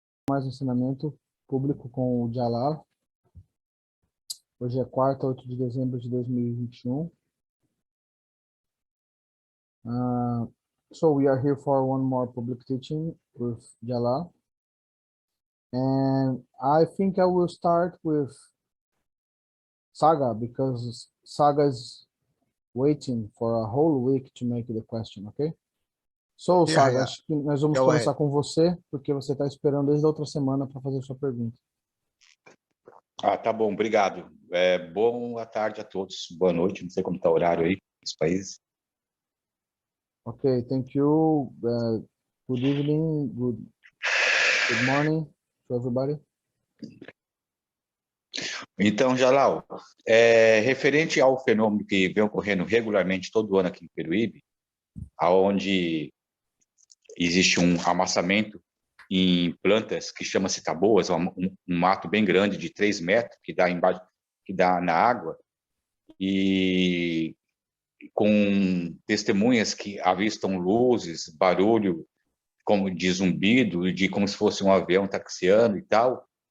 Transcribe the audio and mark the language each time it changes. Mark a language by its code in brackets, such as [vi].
[pt] Mais um ensinamento público com o Jalal. Hoje é quarta, 8 de dezembro de 2021. [en] So we are here for one more public teaching with Jalal. And I think I will start with Saga because Saga is waiting for a whole week to make the question, okay? [pt] So, Saga, acho que nós vamos começar com você, porque você está esperando desde a outra semana para fazer sua pergunta. Tá bom, obrigado. Boa tarde a todos, boa noite, não sei como está o horário aí nos países. [en] Okay, thank you. Good evening, good morning to everybody. [pt] Então, Jalal, referente ao fenômeno que vem ocorrendo regularmente todo ano aqui em Peruíbe, onde existe um amassamento em plantas que chama-se taboas, um mato bem grande de 3 metros que dá embaixo, que dá na água, e com testemunhas que avistam luzes, barulho como de zumbido, de como se fosse um avião taxiando e tal.